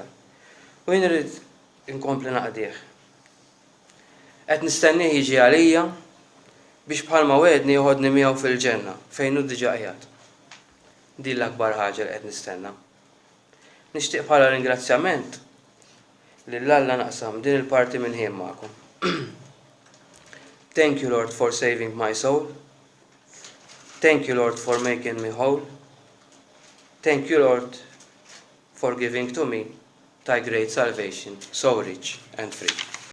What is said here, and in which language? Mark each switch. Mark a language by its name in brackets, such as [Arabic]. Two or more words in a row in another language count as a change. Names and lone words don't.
[Maltese] U jien irid inkompli naqdih. Qed nistennih jiġi għalija biex bħalma wedni joħodni miegħu fil-ġenna fejn hu diġà qiegħed. Din l-akbar ħaġa li qed nistenna. Nixtieq bħala ringrazzjament lil Alla naqsam din il-parti minn ħin magħkom. [English] Thank you, Lord, for saving my soul. Thank you, Lord, for making me whole. Thank you, Lord, for giving to me thy great salvation, so rich and free.